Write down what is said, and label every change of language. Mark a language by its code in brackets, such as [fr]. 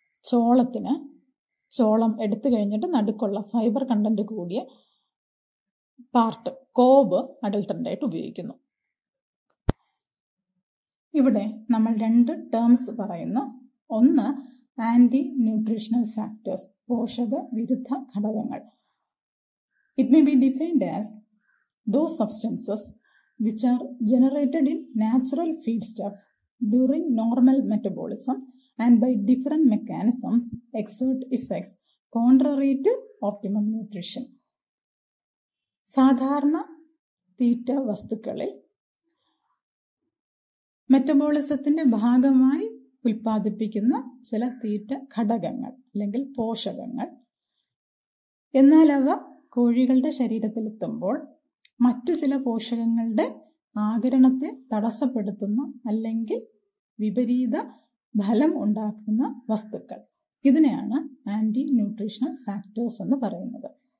[ml] ചോളത്തിന് ചോളം എടുത്തു കഴിഞ്ഞിട്ട് നടുക്കുള്ള ഫൈബർ കണ്ടന്റ് കൂടിയ പാർട്ട് കോബ് അഡൾട്രൻ്റ് ആയിട്ട് ഉപയോഗിക്കുന്നു. ഇവിടെ നമ്മൾ രണ്ട് ടേംസ് പറയുന്നു. ഒന്ന് ആൻറ്റി ന്യൂട്രീഷണൽ ഫാക്ടേഴ്സ്, പോഷക വിരുദ്ധ ഘടകങ്ങൾ. [en] It may be defined as those substances which are generated in natural feedstuff during normal metabolism and by different mechanisms exert effects contrary to optimum nutrition. [ml] സാധാരണ തീറ്റ വസ്തുക്കളിൽ മെറ്റബോളിസത്തിന്റെ ഭാഗമായി ഉൽപ്പാദിപ്പിക്കുന്ന ചില തീറ്റ ഘടകങ്ങൾ അല്ലെങ്കിൽ പോഷകങ്ങൾ, എന്നാൽ അവ കോഴികളുടെ ശരീരത്തിലെത്തുമ്പോൾ മറ്റു ചില പോഷകങ്ങളുടെ ആഗിരണത്തെ തടസ്സപ്പെടുത്തുന്ന അല്ലെങ്കിൽ വിപരീത ഫലം ഉണ്ടാക്കുന്ന വസ്തുക്കൾ, ഇതിനെയാണ് ആൻറ്റി ന്യൂട്രീഷണൽ ഫാക്ടേഴ്സ് എന്ന് പറയുന്നത്.